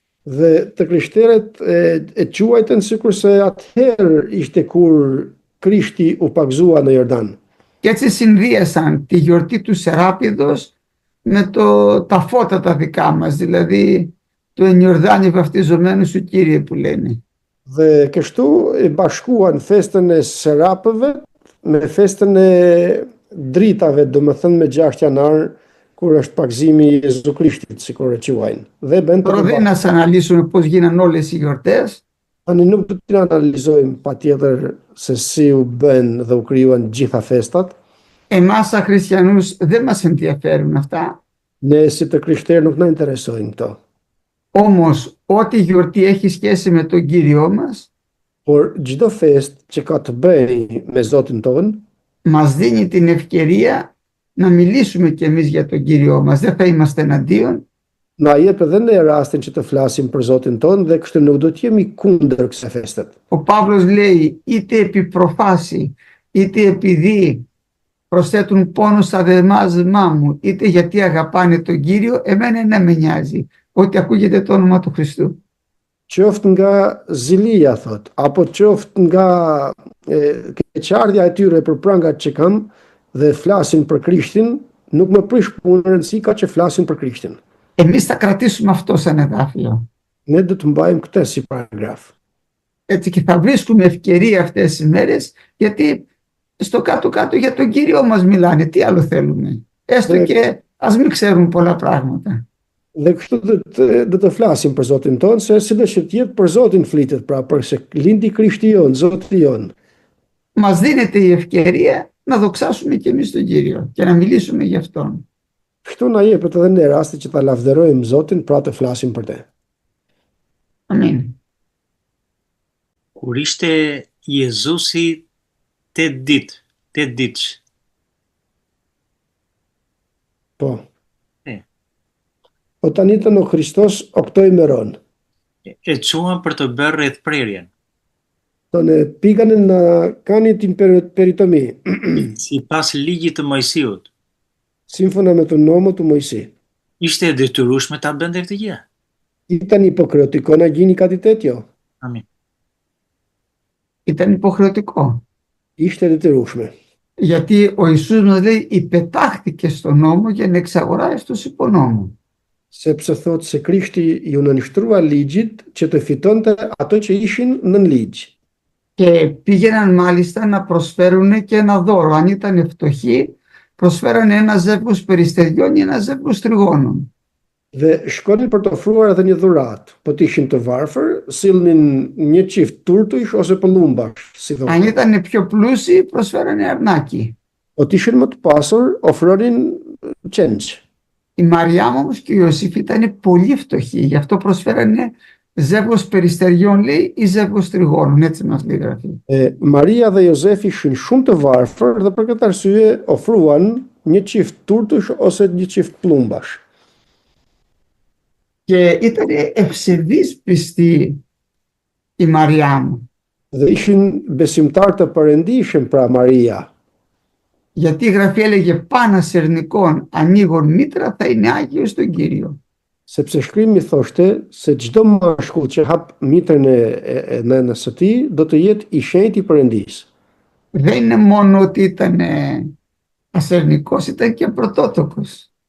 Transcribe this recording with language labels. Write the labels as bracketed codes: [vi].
[sq] Dhe të krishterët e quajtën sikur se atëherë ishte kur Krishti u pagzua në Jordan. [el] Και έτσι συνδύασαν τη γιορτή του Σεράπηδος με τα φώτα τα δικά μας, δηλαδή το εν Ιορδάνη βαπτιζομένου σου Κύριε που λένε. [sq] Dhe kështu e bashkuan festën e Serapëve me festën e dritave, domethënë me 6 janar, kur është pagzimi i Jezu Krishtit, sikur e quajnë. Dhe bën [el] Τώρα δεν να αναλύσουμε πώς γίναν όλες οι γιορτές. [sq] Tani nuk do të analizojmë patjetër se si u bën dhe u krijuan gjitha festat. [el] Εμάς σαν χριστιανούς δεν μας ενδιαφέρουν αυτά. [sq] Ne si të krishterë nuk na interesojnë këto. [el] Όμως ό,τι γιορτή έχει σχέση με τον Κύριό μας, [sq] Por çdo festë që ka të bëjë me Zotin ton, [el] μας δίνει την ευκαιρία να μιλήσουμε κι εμείς για τον Κύριό μας. Δεν θα είμαστε εναντίον. [sq] na jep edhe ne rastin që të flasim për Zotin ton dhe kështu nuk do të jemi kundër kësaj festet. [el] Ο Παύλος λέει είτε επί προφάση, είτε επειδή προσθέτουν πόνο στα δεμάσμά μου, είτε γιατί αγαπάνε τον Κύριο, εμένα δεν με νοιάζει ότι ακούγεται το όνομα του Χριστού. [sq] Qoftë nga zilia, thot, apo qoftë nga keqardhja e tyre për prangat që kam dhe flasin për Krishtin, nuk më prish punën, rëndësi ka që flasin për Krishtin. [el] Εμείς θα κρατήσουμε αυτό σαν εδάφιο. [sq] Ne do të mbajmë këtë si paragraf. [el] Έτσι και θα βρίσκουμε ευκαιρία αυτές τις μέρες, γιατί στο κάτω-κάτω για τον Κύριο μας μιλάνε. Τι άλλο θέλουμε. Έστω και ας μην ξέρουν πολλά πράγματα. [sq] Dhe kështu do të flasim për Zotin ton, se si do që tjetë për Zotin flitet, pra për se lindi Krishti jon, Zoti jon. [el] Μας δίνεται η ευκαιρία να δοξάσουμε και εμείς τον Κύριο και να μιλήσουμε γι' Αυτόν. [sq] Kështu na jepet edhe ne rasti që ta lavdërojmë Zotin, pra të flasim për te. Amin. Kur ishte Jezusi 8 ditë. Po. Po tani të në [el] Hristos oktoj meron. [sq] E quan për të bërë rrethprerjen. [el] Tonë pikanin na kanë tin peritomi. [sq] Sipas ligjit të Mojsiut. [el] Σύμφωνα με τον νόμο του Μωυσή. [sq] Ishte e detyrueshme ta bënte këtë gjë. [el] Ήταν υποκριτικό να γίνει κάτι τέτοιο. Amin. Ήταν υποχρεωτικό. [sq] Ishte detyrueshme. [el] Γιατί ο Ιησούς μας λέει υπετάχθηκε στον νόμο για να εξαγοράσει τους υπονόμου. [sq] sepse thotë se Krishti ju nënshtrua ligjit që të fitonte ato që ishin nën ligj. [el] Και πήγαιναν μάλιστα να προσφέρουν και ένα δώρο. Αν ήταν φτωχοί, προσφέρανε ένα ζεύγος περιστεριών ή ένα ζεύγος τριγώνων. [sq] Dhe shkonin për të ofruar edhe një dhuratë. Po të ishin të varfër, sillnin një çift turtush ose pëllumbash, si thonë. [el] Αν ήταν πιο πλούσιοι, προσφέρανε αρνάκι. [sq] Po të ishin më të pasur, ofronin qenç. [el] Η Μαριάμ όμως και ο Ιωσήφ ήταν πολύ φτωχοί, γι' αυτό προσφέρανε ζεύγος περιστεριών, λέει, ή ζεύγος τριγώνων, έτσι μας λέει η Γραφή. [sq] Maria dhe Jozefi ishin shumë të varfër dhe për këtë arsye ofruan një çift turtush ose një çift plumbash. [el] Και ήταν ευσεβής πιστή η Μαριάμ, [sq] Dhe ishin besimtar të përëndishëm pra Maria, [el] γιατί η Γραφή έλεγε πάνα σερνικών ανοίγων μήτρα θα είναι άγιος στον Κύριο. [sq] sepse shkrimi thoshte se çdo mashkull që hap mitrën e nënës së tij do të jetë i shenjtë i Perëndisë. [el] Δεν είναι μόνο ότι ήταν ασερνικός, ήταν και πρωτότοκος.